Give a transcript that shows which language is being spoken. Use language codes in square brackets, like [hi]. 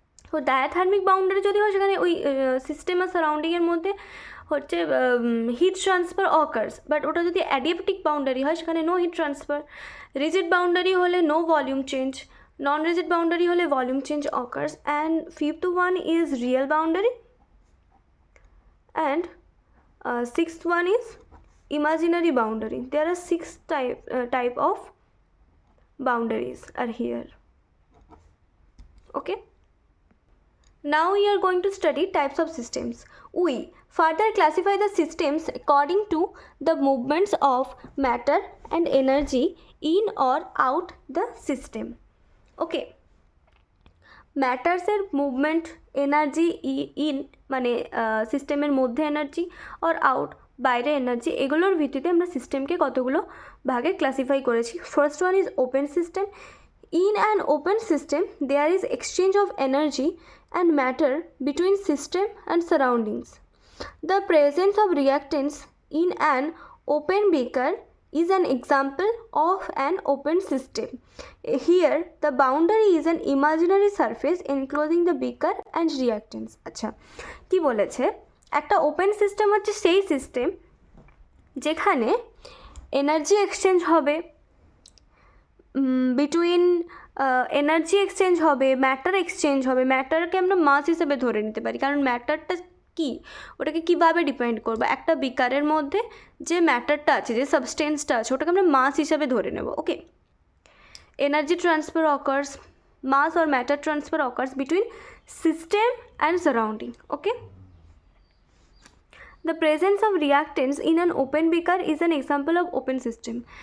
[bn] তো ডায়াথার্মিক বাউন্ডারি যদি হয় সেখানে ওই সিস্টেম আর সারাউন্ডিংয়ের মধ্যে হচ্ছে হিট ট্রান্সফার অকার্স, বাট ওটা যদি অ্যাডিয়াবেটিক বাউন্ডারি হয় সেখানে [en] No heat transfer. [bn] Rigid boundary হলে [en] no volume change, [bn] নন রিজিড বাউন্ডারি হলে [en] Volume change occurs. And fifth one is real boundary and sixth one is imaginary boundary. There are 6 type of boundaries are here. Okay, now we are going to study types of systems. We further classify the systems according to the movements of matter and energy in or out the system. [bn] Okay, ম্যাটার্সের movement, energy in মানে সিস্টেমের মধ্যে energy, আর out বাইরে energy, এগুলোর ভিত্তিতে আমরা সিস্টেমকে কতগুলো ভাগে ক্লাসিফাই করেছি। [en] First one is open system. In an open system there is exchange of energy and matter between system and surroundings. The presence of reactants in an open beaker is an example of an open system. Here the boundary is an imaginary surface enclosing the beaker and reactants. [bn] আচ্ছা, কি বলেছে, একটা open system হচ্ছে সেই system যেখানে energy exchange হবে, between energy exchange হবে, ম্যাটার এক্সচেঞ্জ হবে। ম্যাটারকে আমরা মাস হিসেবে ধরে নিতে পারি, কারণ ম্যাটারটা কি, ওটাকে কীভাবে ডিপেন্ড করবো, একটা বিকারের মধ্যে যে ম্যাটারটা আছে, যে সাবস্টেন্সটা আছে, ওটাকে আমরা মাস হিসাবে ধরে নেব। ওকে, energy transfer occurs, mass [en] or matter transfer occurs between system and surrounding. Okay, the presence of reactants in an open beaker is an example of open system.